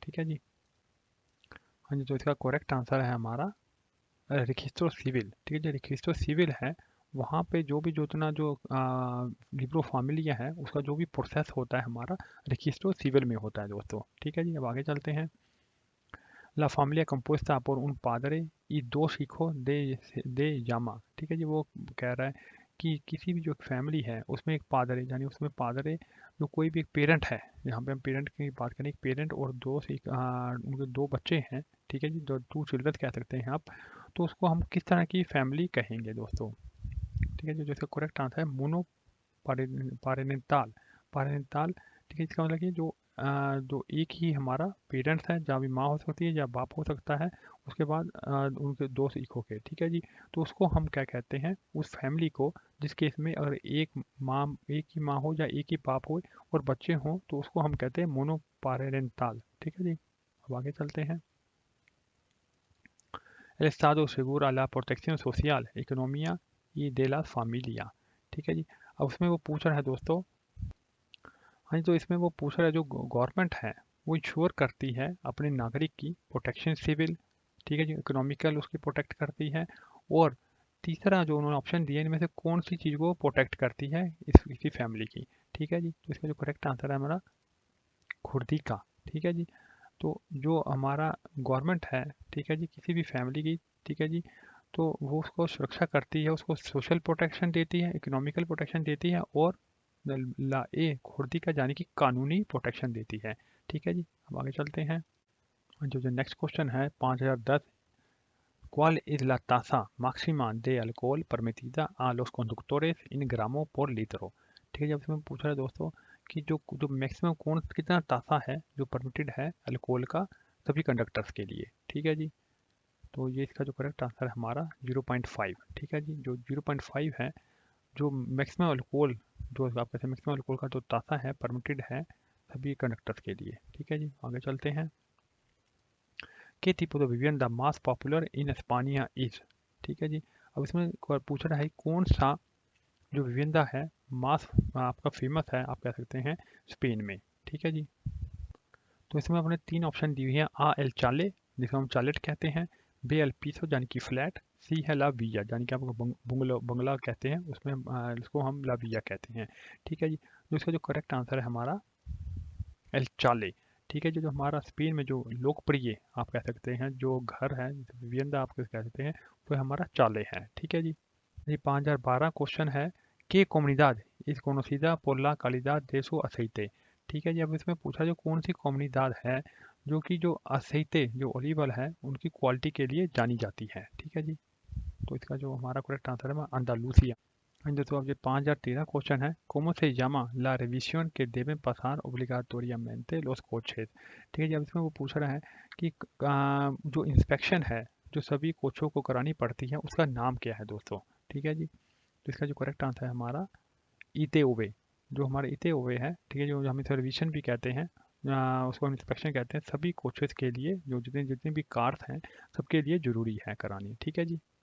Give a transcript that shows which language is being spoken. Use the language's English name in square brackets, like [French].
[Hindi] ठीक है जी, हाँ जी, तो इसका करेक्ट आंसर है हमारा रजिस्ट्रो सिविल। ठीक है, जो रजिस्ट्रो सिविल है वहाँ पे जो भी जो इतना जो लिब्रो फैमिलिया है उसका जो भी प्रोसेस होता है हमारा रजिस्ट्रो सिविल में होता है दोस्तों। ठीक है जी, अब आगे चलते हैं। [Spanish] ला familia compuesta por un padre y dos hijos de llama। [Hindi] ठीक है जी, वो कह रहा है कि किसी भी जो फैमिली है उसमें एक पादरे, यानी उसमें पादरे जो कोई भी एक पेरेंट है, यहाँ पे हम पेरेंट की बात करें, एक पेरेंट और उनके 2 बच्चे हैं। ठीक है जी, जो 2 चिल्ड्रन कह सकते हैं आप, तो उसको हम किस तरह की फैमिली कहेंगे दोस्तों। ठीक है जी, जो इसका करेक्ट आंसर है मोनो पारेंटाल। पारेंटाल, ठीक है, इसका मतलब कि जो जो एक ही हमारा पेरेंट्स है, जहाँ भी माँ हो सकती है या बाप हो सकता है, उसके बाद उनके दो से एक होके, ठीक है जी। तो उसको हम क्या कहते हैं, उस फैमिली को जिस केस में अगर एक ही माँ हो या एक ही बाप हो और बच्चे हों, तो उसको हम कहते हैं मोनोपारेंटल, ठीक है जी। अब आगे चलते हैं। [Spanish] El Estado segura la protección social, economía y de la familia, [Hindi] ठीक है जी। अब उसमें वो पूछ रहा है दोस्तों, हाँ जी, तो इसमें वो पूछ रहा है जो गवर्नमेंट है वो इंश्योर करती है अपने नागरिक की प्रोटेक्शन सिविल, ठीक है जी, इकोनॉमिकल उसकी प्रोटेक्ट करती है, और तीसरा जो उन्होंने ऑप्शन दिया इनमें से कौन सी चीज़ को प्रोटेक्ट करती है इसी फैमिली की, ठीक है जी। तो इसका जो करेक्ट आंसर है हमारा खुर्दी का, ठीक है जी। तो जो हमारा गवर्नमेंट है, ठीक है जी, किसी भी फैमिली की, ठीक है जी, तो वो उसको सुरक्षा करती है, उसको सोशल प्रोटेक्शन देती है, इकोनॉमिकल प्रोटेक्शन देती है, और खुर्दी का यानी कि कानूनी प्रोटेक्शन देती है, ठीक है जी। अब आगे चलते हैं। जो जो नेक्स्ट क्वेश्चन है [Spanish] 5010, ¿cuál es la tasa máxima de alcohol permitida a los conductores en gramo por litro? [Hindi] ठीक है, जब इसमें पूछा है दोस्तों कि जो जो मैक्सिमम कौन कितना तासा है जो परमिटेड है अल्कोहल का सभी कंडक्टर्स के लिए, ठीक है जी। तो ये इसका जो करेक्ट आंसर है हमारा 0.5, ठीक है जी। जो 0.5 है जो मैक्सिमम अल्कोहल, जो आप कहते हैं मैक्सिमम अल्कोहल का जो तासा है परमिटेड है सभी कंडक्टर्स के लिए, ठीक है जी। आगे चलते हैं। [Spanish] ¿Qué tipo de vivienda más popular in España is? [Hindi] ठीक है जी। अब इसमें पूछ रहा है कौन सा जो विविंदा है मास आपका फेमस है, आप कह सकते हैं स्पेन में, ठीक है जी। तो इसमें अपने तीन ऑप्शन दी हुई हैं, आ एल चाले जिसको हम चालेट कहते हैं, बे एल पीसो यानी कि फ्लैट, सी है ला विया यानी कि आपको बंगलो बंगला कहते हैं, उसमें इसको हम ला विया कहते हैं, ठीक है जी। तो इसका जो करेक्ट आंसर है हमारा एल चाले, ठीक है जी। जो हमारा स्पेन में जो लोकप्रिय आप कह सकते हैं जो घर है विविंदा आप कह सकते हैं वो हमारा चाले है, ठीक है जी। ये 5012 क्वेश्चन है के [Spanish] comunidad es conocida por la calidad de su aceite, [Hindi] ठीक है जी। अब इसमें पूछा जो कौन सी कम्युनिदाद है जो कि जो aceite जो ओलिव ऑयल है उनकी क्वालिटी के लिए जानी जाती है, ठीक है जी। तो इसका जो हमारा करेक्ट आंसर है अंदालूसिया। दोस्तों अब ये 5013 क्वेश्चन है, [Spanish] ¿cómo se llama la revisión que deben pasar obligatoriamente los coches? [Hindi] ठीक है जी। अब इसमें वो पूछ रहा है कि जो इंस्पेक्शन है जो सभी कोचों को करानी पड़ती है उसका नाम क्या है दोस्तों, ठीक है जी। तो इसका जो करेक्ट आंसर है हमारा ईते ओवे, जो हमारा ईते ओवे है, ठीक है, जो हम इसे रिवीजन भी कहते हैं, उसको हम इंस्पेक्शन कहते हैं, सभी कोचेस के लिए जो जितने जितने भी कार्स हैं सबके लिए ज़रूरी है करानी, ठीक है जी।